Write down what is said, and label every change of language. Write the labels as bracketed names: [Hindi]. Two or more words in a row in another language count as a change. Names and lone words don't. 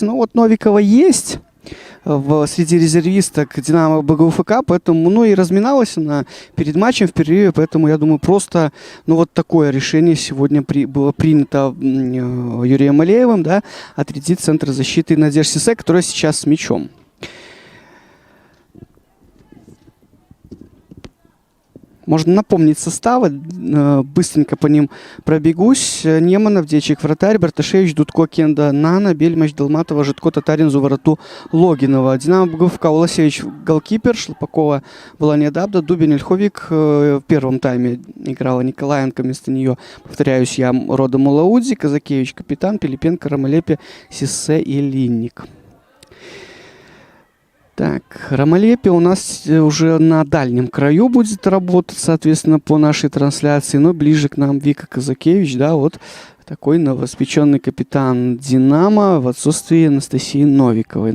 [Russian] Ну вот Новикова есть среди резервисток «Динамо» БГУФК, поэтому, и разминалась она перед матчем в перерыве, поэтому, я думаю, просто, вот такое решение сегодня было принято Юрием Малеевым, да, отрядить центр защиты Надежды Сиссе, которая сейчас с мячом. Можно напомнить составы, быстренько по ним пробегусь. Неманов, Дечик, вратарь, Барташевич, Дудко, Кенда, Нана, Бельмач, Долматова, Житко, Татарин, Зувороту, Логинова. «Динамо» БГУФК, Уласевич, голкипер, Шлопакова, Волания Дабда, Дубин, Ильховик. В первом тайме играла Николаенко, вместо нее, повторяюсь, я, Рода Мулауди, Казакевич, капитан, Пилипенко, Ромалепе, Сиссе и Линник. Так, Ромалепе у нас уже на дальнем краю будет работать, соответственно, по нашей трансляции, но ближе к нам Вика Казакевич, да, вот такой новоспеченный капитан «Динамо» в отсутствии Анастасии Новиковой.